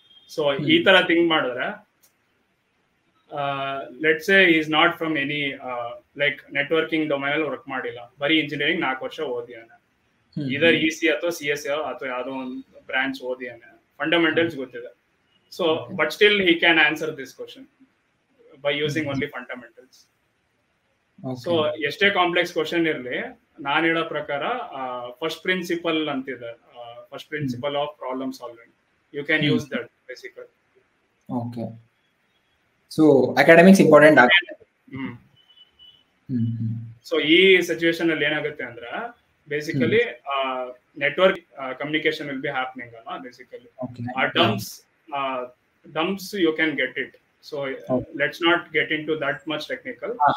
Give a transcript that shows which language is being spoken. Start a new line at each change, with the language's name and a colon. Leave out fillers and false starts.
Kannada: So ಈ ತರ think ಮಾಡಿದ್ರೆ
English: let's say is not from any like networking domain
Kannada: ಅಲ್ಲಿ ವರ್ಕ್ ಮಾಡಿಲ್ಲ, ಬರೀ ಇಂಜಿನಿಯರಿಂಗ್ 4 ವರ್ಷ ಓದಿಯಾನೆ, ಇದರ್ EC ಅಥವಾ CS ಅಥವಾ ಯಾವ್ದೋ ಒಂದು ಬ್ರಾಂಚ್ ಓದಿಯಾನೆ, ಫಂಡಮೆಂಟಲ್ಸ್ ಗೊತ್ತಿದೆ.
English: So but still he can answer this question by using only fundamentals.
Kannada: So ಎಷ್ಟೇ ಕಾಂಪ್ಲೆಕ್ಸ್ ಕ್ವಶನ್ ಇರ್ಲಿ, ನಾನು ಹೇಳೋ ಪ್ರಕಾರ ಫಸ್ಟ್ ಪ್ರಿನ್ಸಿಪಲ್ ಅಂತಿದೆ, first principle of problem solving.
English: You can use that basically.
Kannada: Okay, so academics important ಆಗುತ್ತೆ. So ಈ situation ಅಲ್ಲಿ ಏನಾಗುತ್ತೆ ಅಂದ್ರೆ basically network communication
English: will be happening
Kannada: ಅಲ್ಲ ಬೇಸಿಕಲಿ.
English: ಆ dumps you can get it. So let's not get into that much technical.